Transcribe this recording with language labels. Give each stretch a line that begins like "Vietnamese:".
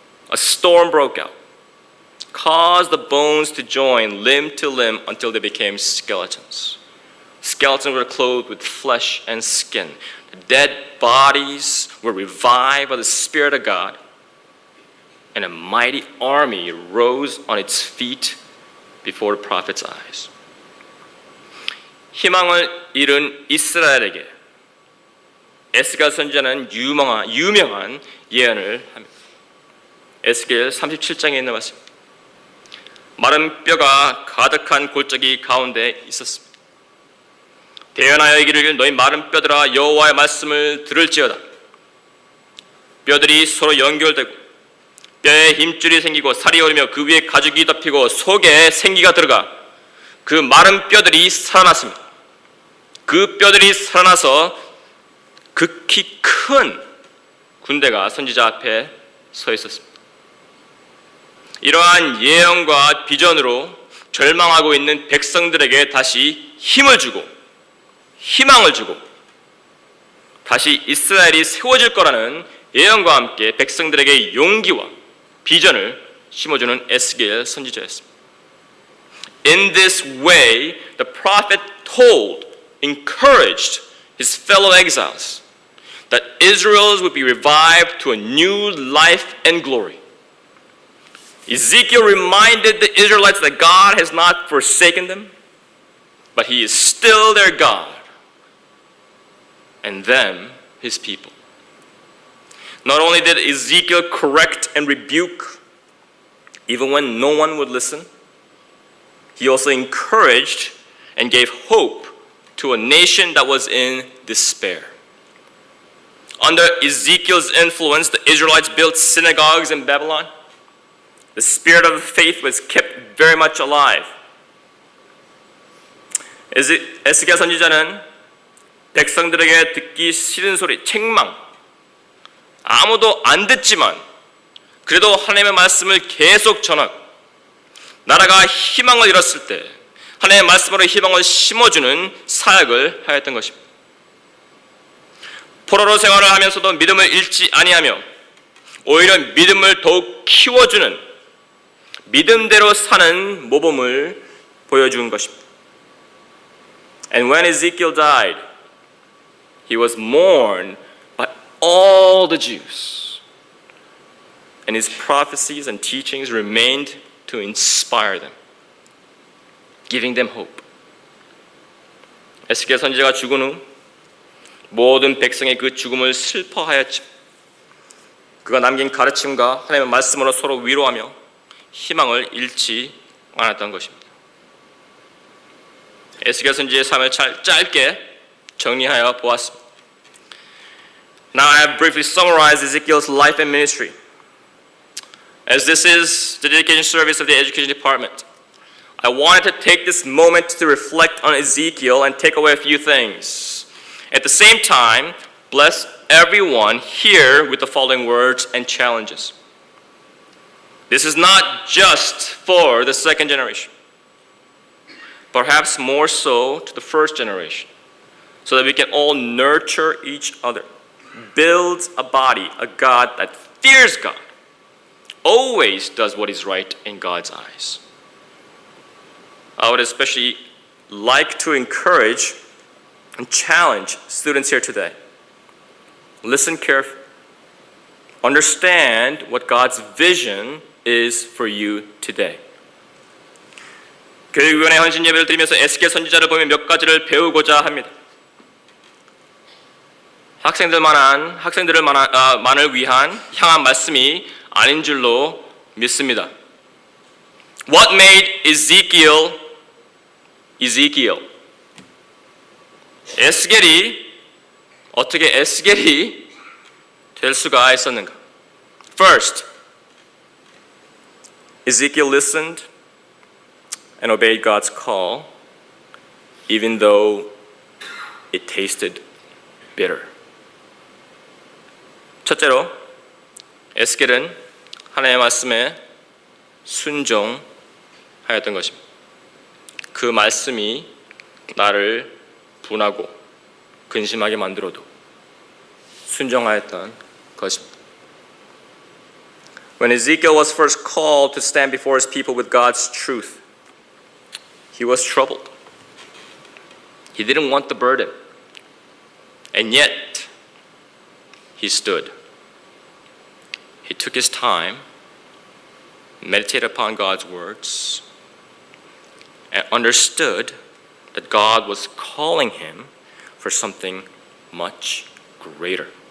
English: A storm broke out, caused the bones to join limb to limb until they became skeletons. Skeletons were clothed with flesh and skin. The dead bodies were revived by the Spirit of God, and a mighty army rose on its feet before the prophet's eyes.
Korean: 희망을 잃은 이스라엘에게 에스겔 선지자는 유명한 예언을 합니다. 에스겔 37장에 있는 말씀입니다. 마른 뼈가 가득한 골짜기 가운데 있었습니다. 대언하여 이르기를 너희 마른 뼈들아 여호와의 말씀을 들을지어다. 뼈들이 서로 연결되고 뼈에 힘줄이 생기고 살이 오르며 그 위에 가죽이 덮이고 속에 생기가 들어가 그 마른 뼈들이 살아났습니다. 그 뼈들이 살아나서 극히 큰 군대가 선지자 앞에 서 있었습니다. 이러한 예언과 비전으로 절망하고 있는 백성들에게 다시 힘을 주고 희망을 주고 다시 이스라엘이 세워질 거라는 예언과 함께 백성들에게 용기와 비전을 심어주는 에스겔 선지자였습니다.
English: In this way, the prophet told, encouraged his fellow exiles that Israel would be revived to a new life and glory. Ezekiel reminded the Israelites that God has not forsaken them, but He is still their God, and them His people. Not only did Ezekiel correct and rebuke, even when no one would listen, he also encouraged and gave hope to a nation that was in despair. Under Ezekiel's influence, the Israelites built synagogues in Babylon. The spirit of faith was kept very much alive.
Korean: 에스겔 선지자는 백성들에게 듣기 싫은 소리, 책망, 아무도 안 듣지만 그래도 하나님의 말씀을 계속 전하고 나라가 희망을 잃었을 때 하나님의 말씀으로 희망을 심어주는 사역을 하였던 것입니다. 포로로 생활을 하면서도 믿음을 잃지 아니하며 오히려 믿음을 더욱 키워주는 믿음대로 사는 모범을 보여준 것입니다.
English: And when Ezekiel died, he was mourned by all the Jews. And his prophecies and teachings remained to inspire them, giving them hope.
Korean: 에스겔 선지자가 죽은 후 모든 백성의 그 죽음을 슬퍼하였지. 그가 남긴 가르침과 하나님의 말씀으로 서로 위로하며 희망을 잃지 않았던 것입니다. 에스겔 선지자의 삶을 짧게 정리하여 보았습니다.
English: Now I have briefly summarized Ezekiel's life and ministry. As this is the dedication service of the education department, I wanted to take this moment to reflect on Ezekiel and take away a few things. At the same time, bless everyone here with the following words and challenges. This is not just for the second generation, perhaps more so to the first generation, so that we can all nurture each other, build a body, a God that fears God, always does what is right in God's eyes. I would especially like to encourage and challenge students here today. Listen carefully. Understand what God's vision is for you today.
Korean: 교육위원회 헌신 예배를 드리면서 에스겔 선지자를 보며 몇 가지를 배우고자 합니다. 학생들만을 위한 향한 말씀이 아닌 줄로 믿습니다.
English: What made Ezekiel Ezekiel?
Korean: 어떻게 에스겔이 될 수가 있었는가?
English: First, Ezekiel listened and obeyed God's call, even though it tasted bitter.
Korean: 첫째로, 에스겔은 하나님의 말씀에 순종하였던 것입니다. 그 말씀이 나를 분하고 근심하게 만들어도 순종하였던 것입니다.
English: When Ezekiel was first called to stand before his people with God's truth, he was troubled. He didn't want the burden. And yet, he stood. He took his time, meditated upon God's words, and understood that God was calling him for something much greater.